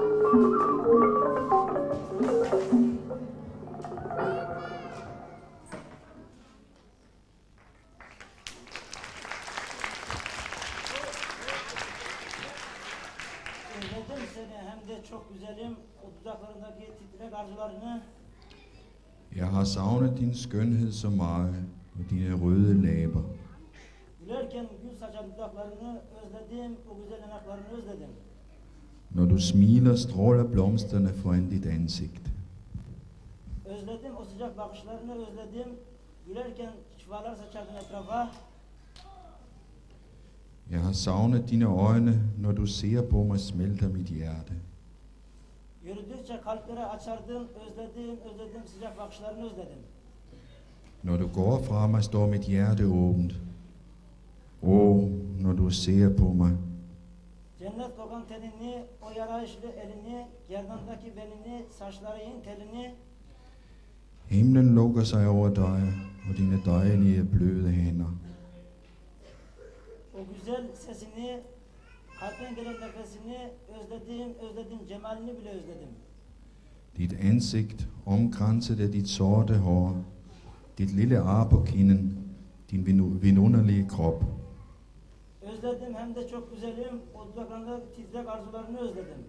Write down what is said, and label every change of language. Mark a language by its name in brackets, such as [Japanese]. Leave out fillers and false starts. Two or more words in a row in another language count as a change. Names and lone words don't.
[Turkish] Özledim seni hem de çok güzelim o dudaklarındaki titrek arzularını. [Danish] Jeg har savnet din skønhed så meget, og dine røde læber. [Turkish] Gülerken gül saçan dudaklarını özledim, o güzel yanaklarını özledim. [Danish] Når du smiler, stråler blomsterne foran dit ansigt. [Turkish] Özledim o sıcak bakışlarını özledim. Gülerken şifalar saçardın etrafa. [Danish] Jeg har savnet dine øjne, når du ser på mig, smelter mit hjerte. [Turkish] Yürüdükçe kalpleri açardın, özledim sıcak bakışlarını özledim. [Danish] Når du går fra mig, står mit hjerte åbent. Når du ser på mig. [Turkish] Cennet kokan tenini, o yarayışlı elini, gerdandaki belini, saçların telini. [Danish] Himlen lukker sig over dig, og dine dejlige bløde hænder. [Turkish] O güzel sesini, kalpten gelen nefesini özledim, cemalini bile özledim. [Danish] Dit ansigt omkranset af dit sorte hår, dit lille ar på kinden, din vidunderlige krop. [Turkish] Özledim hem de çok güzelim, o dudaklarında titrek arzularını özledim.